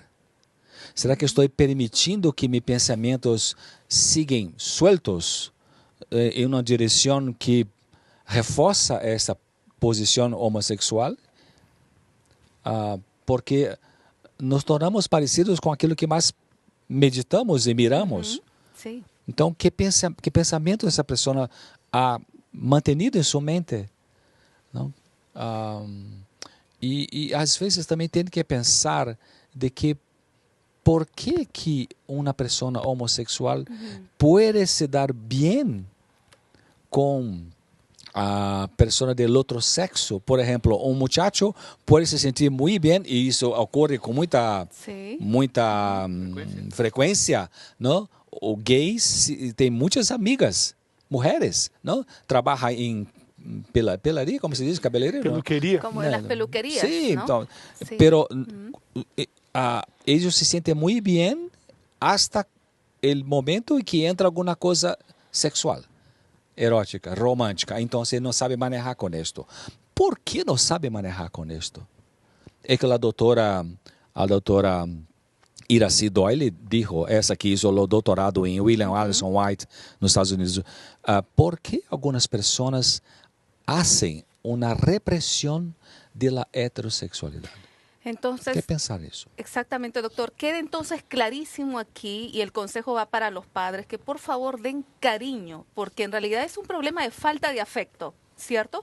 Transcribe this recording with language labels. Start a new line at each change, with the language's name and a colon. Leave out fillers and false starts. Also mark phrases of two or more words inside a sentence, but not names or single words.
Portuguese: Será que estou permitindo que meus pensamentos sigam sueltos em uma direção que reforça essa posição homossexual? Porque nos tornamos parecidos com aquilo que mais meditamos e miramos. Sim. Então, que pensamento essa pessoa
Spanish: ha mantenido
Portuguese: em sua mente? Não? E às vezes também tem que pensar de que por que uma pessoa homossexual pode se dar bem com a pessoa do outro sexo? Por exemplo, muchacho pode se sentir muito bem, e isso ocorre com muita frequência, não? O gays tem muitas amigas, mulheres, não? Trabalha em pelaria, como se diz, cabeleireiro?
Spanish: Peluqueria. Como en las peluquerías,
Portuguese: Sim,
Spanish: ¿no?
Portuguese: então,
Spanish: Sí. pero ellos
Portuguese: se sentem muito bem hasta o momento em que entra alguma coisa sexual, erótica, romântica. Então, você não sabe manejar com isto. Por que não sabe manejar com isto? É que a doutora Iracy Doyle dijo, essa que hizo o doutorado em William Allison White, nos Estados Unidos, por que algumas pessoas
Spanish: hacen una represión de la heterosexualidad. Entonces, ¿Qué pensar eso? Exactamente, doctor. Queda entonces clarísimo aquí, y el consejo va para los padres, que por favor den cariño, porque en realidad es un problema de falta de afecto, ¿cierto?